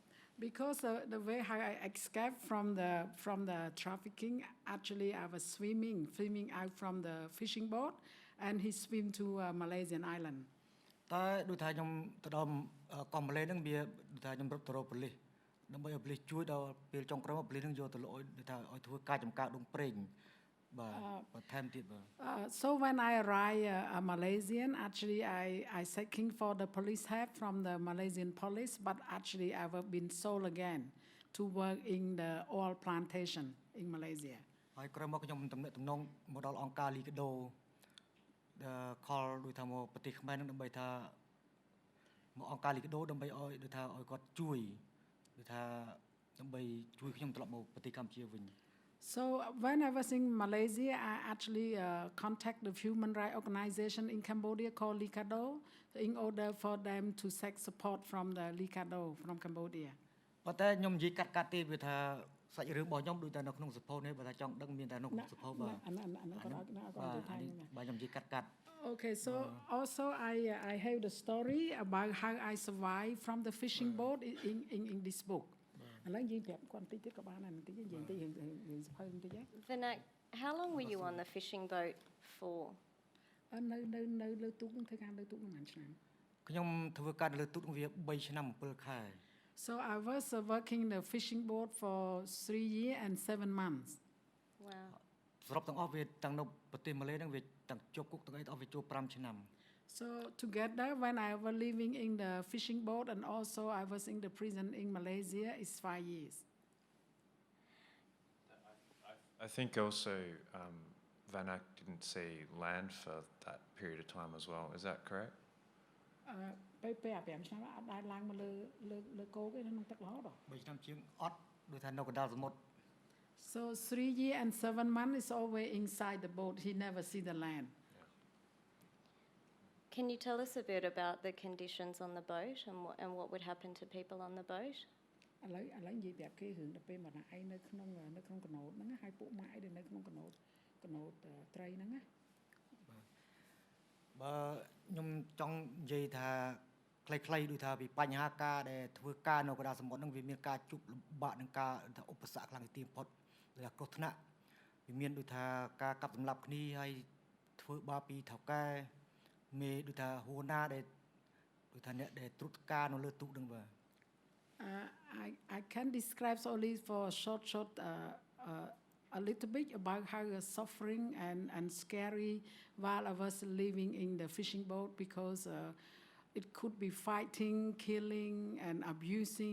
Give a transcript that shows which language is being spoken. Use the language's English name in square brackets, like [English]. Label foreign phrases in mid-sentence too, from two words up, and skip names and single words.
[English] Because the way how I escaped from the trafficking, actually I was swimming out from the fishing boat, and he swam to Malaysian island. [Khmer] តែដូចថាខ្ញុំទៅដល់កោះម៉ាឡេហ្នឹងវាដូចថាខ្ញុំរត់ទៅរកប៉ូលីសដើម្បីឲ្យប៉ូលីសជួយដល់ពេលចុងក្រោយប៉ូលីសហ្នឹងយកទៅលោកដូចថាឲ្យធ្វើការចំការដងប្រេងបាទបន្ថែមទៀតបាទ [English] So when I arrived Malaysian, actually I seeking for the police help from the Malaysian police, but actually I've been sold again to work in the oil plantation in Malaysia. [Khmer] ហើយក្រោយមកខ្ញុំទំនាក់ទំនងមកដល់អង្គការលីកាដូខលដូចថាមកប្រទេសខ្មែរនឹងដើម្បីថាមកអង្គការលីកាដូដើម្បីឲ្យដូចថាឲ្យគាត់ជួយដូចថាដើម្បីជួយខ្ញុំត្រឡប់មកប្រទេសកម្ពុជាវិញ [English] So when I was in Malaysia, I actually contact the human rights organization in Cambodia called Likado in order for them to seek support from the Likado from Cambodia. [Khmer] ប៉ុន្តែខ្ញុំនិយាយកាត់ទេវាថាសាច់រឿងរបស់ខ្ញុំដូចតែនៅក្នុងសភៅនេះបើថាចង់ដឹងមានតែនៅក្នុងសភៅបាទខ្ញុំនិយាយកាត់ [English] Okay, so also I have the story about how I survived from the fishing boat in this book. Vannak, how long were you on the fishing boat for? [Khmer] លើទូកនឹងធ្វើការលើទូកនឹងឆ្នាំ ខ្ញុំធ្វើការលើទូកវា3ឆ្នាំ7ខែ [English] So I was working in the fishing boat for 3 years and 7 months. Wow. [Khmer] សរុបទាំងអស់វាទាំងនៅប្រទេសម៉ាឡេហ្នឹងវាទាំងជាប់គុកទាំងអីទាំងអស់វាចូល5ឆ្នាំ [English] So together when I was living in the fishing boat and also I was in the prison in Malaysia is 5 years. I think also Vannak didn't see land for that period of time as well. Is that correct? [Khmer] ពេល5ឆ្នាំអត់ដែរឡើងមកលើគោកឯក្នុងទឹករហូតដល់ 3ឆ្នាំជាងអត់ដូចថានៅកណ្ដាលសមុទ្រ [English] So 3 years and 7 months is always inside the boat. He never see the land. Can you tell us a bit about the conditions on the boat and what would happen to people on the boat? [Khmer] ឥឡូវនិយាយប្រាប់គេរឿងទៅពេលមកណាឯងនៅក្នុងកណូតហ្នឹងហើយពួកម៉ាក់ឯងនៅក្នុងកណូតត្រីហ្នឹងណា បើខ្ញុំចង់និយាយថាខ្លីៗដូចថាពីបញ្ហាការដែលធ្វើការនៅកណ្ដាលសមុទ្រហ្នឹងវាមានការជួបលំបាកនឹងការថាឧបសគ្គខ្លាំងទីបំផុតដូចថាគ្រោះថ្នាក់វាមានដូចថាការកាប់សម្លាប់គ្នាហើយធ្វើបាបពីថៅកែមេដូចថាហួរណាដែលដូចថាអ្នកដែលត្រួតការនៅលើទូកហ្នឹងបាទ [English] I can describe only for short a little bit about how suffering and scary while I was living in the fishing boat because it could be fighting, killing, and abusing.